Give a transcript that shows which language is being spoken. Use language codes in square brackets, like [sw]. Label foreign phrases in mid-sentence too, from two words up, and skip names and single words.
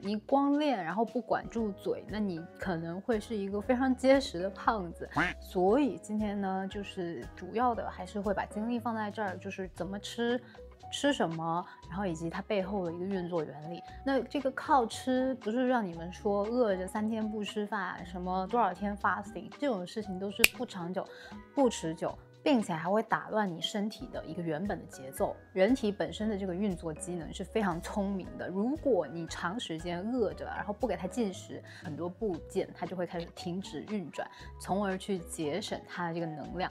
[zh] 你光練然後不管住嘴，那你可能會是一個非常結實的胖子。所以今天呢，就是主要的還是會把精力放在這兒，就是怎麼吃什麼，然後以及它背後的一個運作原理。那這個靠吃不是讓你們說餓着3天不吃飯，什麼多少天 fasting 這種事情都是不長久、不持久，並且還會打亂你身體的一個原本的節奏。人體本身的這個運作機能是非常聰明的，如果你長時間餓着，然後不給它進食，很多部件它就會開始停止運轉，從而去節省它的這個能量。